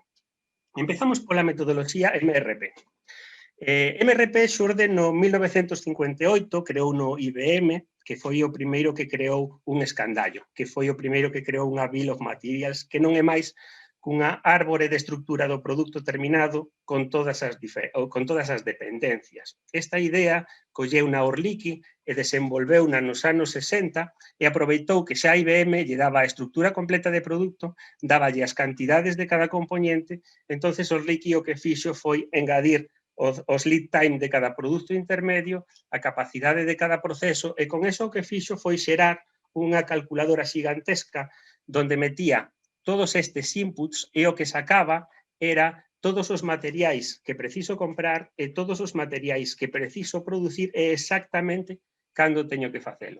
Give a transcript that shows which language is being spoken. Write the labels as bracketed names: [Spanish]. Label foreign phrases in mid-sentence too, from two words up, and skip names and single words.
[Galician] Empezamos pola metodoloxía MRP. MRP xurde no 1958, creou no IBM, que foi o primeiro que creou un escandallo, que foi o primeiro que creou unha [English] Bill of Materials, [Galician] que non é máis cunha árbore de estructura do produto terminado con todas as dependencias. Esta idea colleu na Orliki e desenvolveu nos anos 60 e aproveitou que xa a IBM lle daba a estructura completa de produto, daballe as cantidades de cada componente, entonces Orliki o que fixo foi engadir os [English] lead time [Galician] de cada produto intermedio, a capacidade de cada proceso, e con eso o que fixo foi xerar unha calculadora xigantesca donde metía todos estes inputs e o que sacaba era todos os materiais que preciso comprar e todos os materiais que preciso producir e exactamente cando teño que facelo.